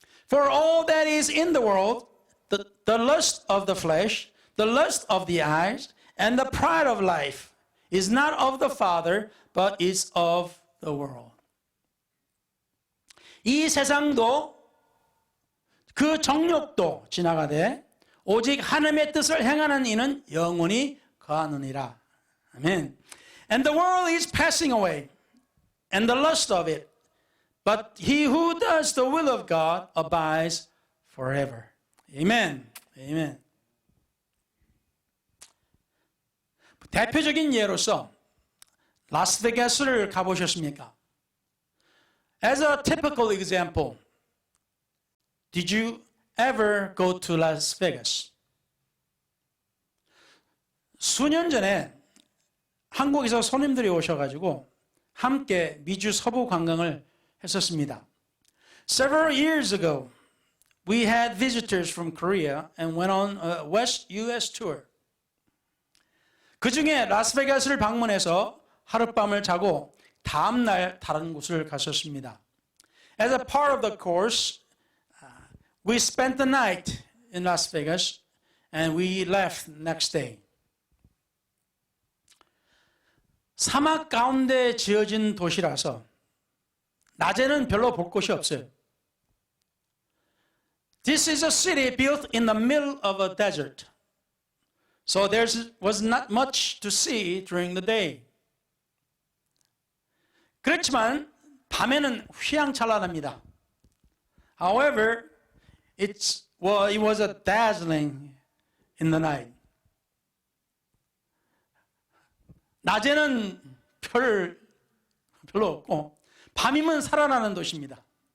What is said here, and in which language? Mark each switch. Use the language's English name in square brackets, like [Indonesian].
[English] For all that is in the world, the lust of the flesh, the lust of the eyes, and the pride of life is not of the Father, but is of the world. [Korean] 이 세상도 그 정욕도 지나가되 오직 하나님의 뜻을 행하는 이는 영원히 거하느니라. 아멘. [English] And the world is passing away, and the lust of it. But he who does the will of God abides forever. Amen. Amen. [Korean] 대표적인 예로서 라스베가스를 가보셨습니까? [English] As a typical example, Did you ever go to Las Vegas? [Korean] 수년 전에 한국에서 손님들이 오셔가지고 함께 미주 서부 관광을 했었습니다. [English] Several years ago, we had visitors from Korea and went on a West US tour. [Korean] 그 중에 라스베가스를 방문해서 하룻밤을 자고 다음 날 다른 곳을 갔었습니다. [English] As a part of the course, we spent the night in Las Vegas and we left next day. [Korean] 사막 가운데 지어진 도시라서 낮에는 별로 볼 곳이 없어요. [English] This is a city built in the middle of a desert. So there was not much to see during the day. [Korean] 그렇지만 밤에는 휘황찬란합니다. [English] However, it was a dazzling in the night. [Korean] 낮에는 별로 없고 밤이면 살아나는 도시입니다.